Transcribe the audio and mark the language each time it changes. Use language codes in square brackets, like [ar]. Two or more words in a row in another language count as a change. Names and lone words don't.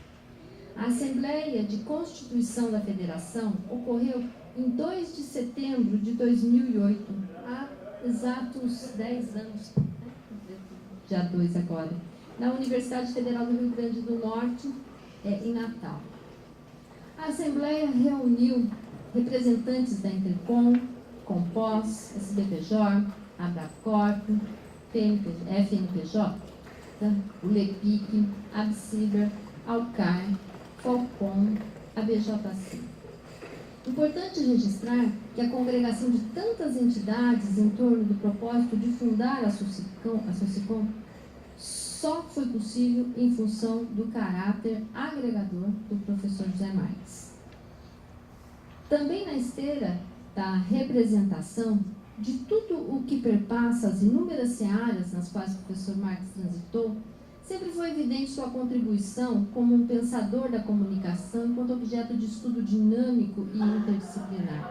[pt] A Assembleia de Constituição da Federação ocorreu em 2 de setembro de 2008, há exatos 10 anos, dia 2 agora, na Universidade Federal do Rio Grande do Norte, em Natal. A Assembleia reuniu representantes da Intercom, Compós, SBPJ, Abracorp, FNPJ, o LEPIC, ABCIBER, ALCAR, FOLCOM, ABJC. Importante registrar que a congregação de tantas entidades em torno do propósito de fundar a SOCICOM só foi possível em função do caráter agregador do professor José Marques. Também na esteira da representação de tudo o que perpassa as inúmeras searas nas quais o professor Marques transitou, sempre foi evidente sua contribuição como um pensador da comunicação enquanto objeto de estudo dinâmico e interdisciplinar.